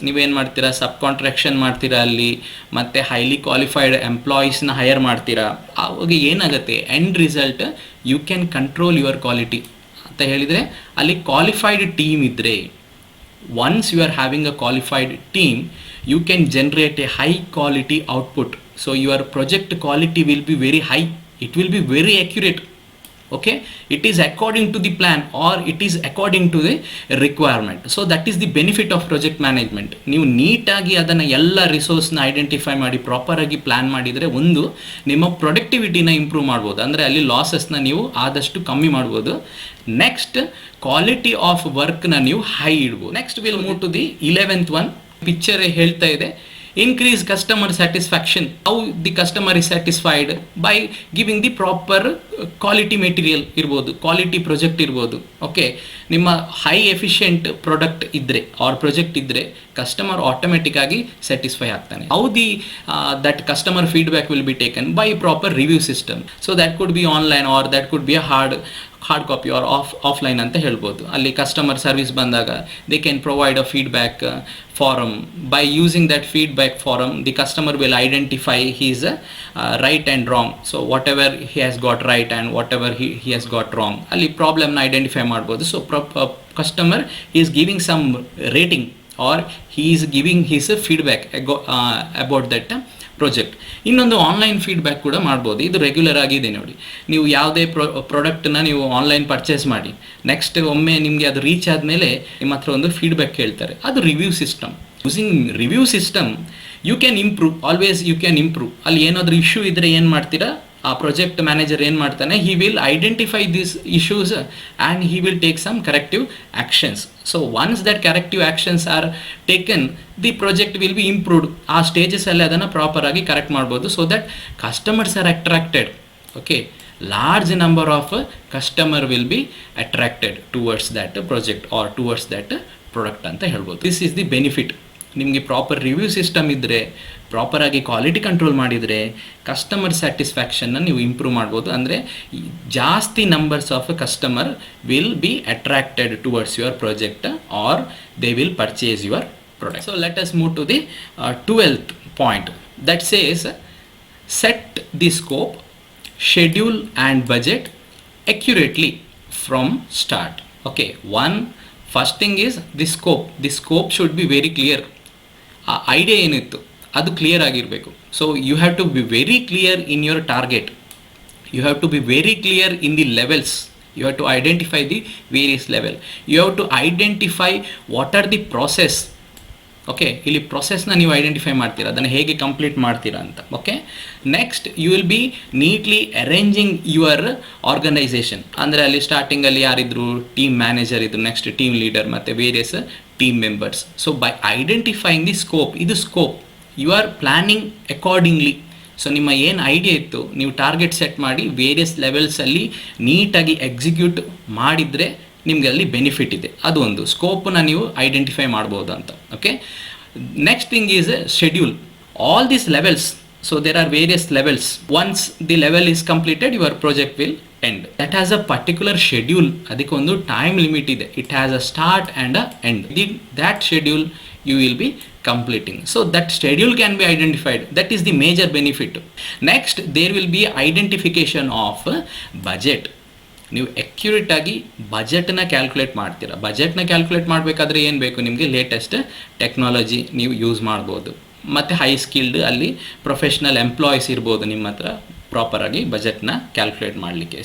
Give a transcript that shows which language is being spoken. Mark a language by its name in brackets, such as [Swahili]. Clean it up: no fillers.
[Kannada] ನೀವೇನು ಮಾಡ್ತೀರಾ, ಸಬ್ ಕಾಂಟ್ರಾಕ್ಷನ್ ಮಾಡ್ತೀರಾ ಅಲ್ಲಿ, ಮತ್ತು ಹೈಲಿ ಕ್ವಾಲಿಫೈಡ್ ಎಂಪ್ಲಾಯೀಸ್ನ ಹೈಯರ್ ಮಾಡ್ತೀರಾ. ಅವಾಗ ಏನಾಗುತ್ತೆ, [English] end result you can control your quality [Kannada] ಅಂತ ಹೇಳಿದರೆ, ಅಲ್ಲಿ ಕ್ವಾಲಿಫೈಡ್ ಟೀಮ್ ಇದ್ದರೆ, [English] once you are having a qualified team, you can generate a high quality output. So your project quality will be very high, it will be very accurate. Okay, it is according to the plan or it is according to the requirement. So that is the benefit of project management. [Kannada] ನೀವು ನೀಟಾಗಿ ಅದನ್ನು ಎಲ್ಲ ರಿಸೋರ್ಸ್ನ identify ಮಾಡಿ ಪ್ರಾಪರಾಗಿ plan ಮಾಡಿದರೆ ಒಂದು ನಿಮ್ಮ ಪ್ರೊಡಕ್ಟಿವಿಟಿನ improve ಮಾಡ್ಬೋದು, ಅಂದರೆ ಅಲ್ಲಿ ಲಾಸಸ್ನ ನೀವು ಆದಷ್ಟು ಕಮ್ಮಿ ಮಾಡ್ಬೋದು. ನೆಕ್ಸ್ಟ್, ಕ್ವಾಲಿಟಿ ಆಫ್ ವರ್ಕ್ನ ನೀವು ಹೈ ಇಡ್ಬೋದು. [English] Next will move to the 11th one. [Kannada] Picture ಹೇಳ್ತಾ ಇದೆ, [English] increase customer satisfaction. How the customer is satisfied? By giving the proper quality material [Kannada] ಇರ್ಬೋದು, ಕ್ವಾಲಿಟಿ ಪ್ರಾಜೆಕ್ಟ್ ಇರ್ಬೋದು. ಓಕೆ, ನಿಮ್ಮ ಹೈ ಎಫಿಷಿಯೆಂಟ್ ಪ್ರಾಡಕ್ಟ್ ಇದ್ದರೆ R project ಇದ್ದರೆ customer automatic ಆಗಿ satisfy ಆಗ್ತಾನೆ. [English] How that customer feedback will be taken by proper review system. So that could be online or that could be a hard copy or offline [Kannada] ಅಂತ ಹೇಳ್ಬೋದು. ಅಲ್ಲಿ customer service ಬಂದಾಗ [English] They can provide a feedback forum. By using that feedback forum, the customer will identify his right and wrong. So whatever he has got right and whatever he has got wrong, [Kannada] ಅಲ್ಲಿ ಪ್ರಾಬ್ಲಮ್ನ identify ಮಾಡ್ಬೋದು. [English] So customer is giving some rating or he is giving his feedback about that project. [Kannada] ಇನ್ನೊಂದು online feedback ಕೂಡ ಮಾಡ್ಬೋದು. ಇದು regular ಆಗಿದೆ ನೋಡಿ. ನೀವು ಯಾವುದೇ ಪ್ರಾಡಕ್ಟನ್ನ ನೀವು ಆನ್ಲೈನ್ ಪರ್ಚೇಸ್ ಮಾಡಿ, ನೆಕ್ಸ್ಟ್ ಒಮ್ಮೆ ನಿಮಗೆ ಅದು ರೀಚ್ ಆದಮೇಲೆ ನಿಮ್ಮ ಹತ್ರ ಒಂದು ಫೀಡ್ಬ್ಯಾಕ್ ಕೇಳ್ತಾರೆ, ಅದು review system. [English] Using review system you can improve, always you can improve. [Kannada] ಅಲ್ಲಿ ಏನಾದರೂ ಇಶ್ಯೂ ಇದ್ದರೆ ಏನು ಮಾಡ್ತೀರಾ, ಆ ಪ್ರಾಜೆಕ್ಟ್ ಮ್ಯಾನೇಜರ್ ಏನು ಮಾಡ್ತಾನೆ, [English] He will identify these issues and he will take some corrective actions. So once that corrective actions are taken, the project will be improved. [Kannada] ಆ ಸ್ಟೇಜಸಲ್ಲಿ ಅದನ್ನು ಪ್ರಾಪರಾಗಿ ಕರೆಕ್ಟ್ ಮಾಡ್ಬೋದು. [English] So that customers are attracted. Okay, large number of customer will be attracted towards that project or towards that product [Kannada] ಅಂತ ಹೇಳ್ಬೋದು. [English] This is the benefit. [Kannada] ನಿಮಗೆ proper review system ಇದ್ದರೆ, ಪ್ರಾಪರಾಗಿ quality control ಮಾಡಿದರೆ customer ಸ್ಯಾಟಿಸ್ಫ್ಯಾಕ್ಷನ್ನ ನೀವು improve ಮಾಡ್ಬೋದು. ಅಂದರೆ ಜಾಸ್ತಿ [English] Numbers of customer will be attracted towards your project or they will purchase your product. So let us move to the 12th point that says set the scope, schedule and budget, accurately from start. Okay, one first thing is the scope should be very clear. [Kannada] ಆ idea ಏನಿತ್ತು ಅದು clear ಆಗಿರಬೇಕು. [English] So you have to be very clear in your target, you have to be very clear in the levels, you have to identify the various level, you have to identify what are the process. [Kannada] Okay, ಇಲ್ಲಿ ಪ್ರೊಸೆಸ್ನ ನೀವು identify ಮಾಡ್ತೀರಾ, ಅದನ್ನು ಹೇಗೆ complete ಮಾಡ್ತೀರಾ ಅಂತ. [English] Okay, next you will be neatly arranging your organisation. [Kannada] ಅಂದರೆ ಅಲ್ಲಿ ಸ್ಟಾರ್ಟಿಂಗಲ್ಲಿ ಯಾರಿದ್ರು, ಟೀಮ್ ಮ್ಯಾನೇಜರ್ ಇದ್ರು, ನೆಕ್ಸ್ಟ್ ಟೀಮ್ ಲೀಡರ್ ಮತ್ತು various team members. [English] so by identifying the scope, [Kannada] ಇದು scope, [English] You are planning accordingly. [Kannada] So ನಿಮ್ಮ ಏನು ಐಡಿಯಾ ಇತ್ತು, ನೀವು ಟಾರ್ಗೆಟ್ ಸೆಟ್ ಮಾಡಿ ವೇರಿಯಸ್ ಲೆವೆಲ್ಸಲ್ಲಿ ನೀಟಾಗಿ ಎಕ್ಸಿಕ್ಯೂಟ್ ಮಾಡಿದರೆ ನಿಮಗೆ ಅಲ್ಲಿ ಬೆನಿಫಿಟ್ ಇದೆ. ಅದು ಒಂದು ಸ್ಕೋಪನ್ನ ನೀವು ಐಡೆಂಟಿಫೈ ಮಾಡ್ಬೋದು ಅಂತ. [English] Okay, next thing is schedule all these levels. So there are various levels. Once the level is completed, your project will end. That has a particular schedule, [Kannada] ಅದಕ್ಕೊಂದು ಟೈಮ್ ಲಿಮಿಟ್ ಇದೆ. [English] It has a start and a end. That schedule you will be completing. So that schedule can be identified. That is the major benefit. Next, there will be identification of budget. [Kannada] ನೀವು accurate ಆಗಿ ಬಜೆಟ್ನ calculate ಮಾಡ್ತೀರಾ. ಬಜೆಟ್ನ calculate ಮಾಡಬೇಕಾದ್ರೆ ಏನು ಬೇಕು ನಿಮಗೆ, latest technology ನೀವು ಯೂಸ್ ಮಾಡ್ಬೋದು, ಮತ್ತು ಹೈ ಸ್ಕಿಲ್ಡ್ ಅಲ್ಲಿ ಪ್ರೊಫೆಷ್ನಲ್ ಎಂಪ್ಲಾಯೀಸ್ ಇರ್ಬೋದು ನಿಮ್ಮ ಹತ್ರ ಪ್ರಾಪರಾಗಿ ಬಜೆಟ್ನ ಕ್ಯಾಲ್ಕುಲೇಟ್ ಮಾಡಲಿಕ್ಕೆ.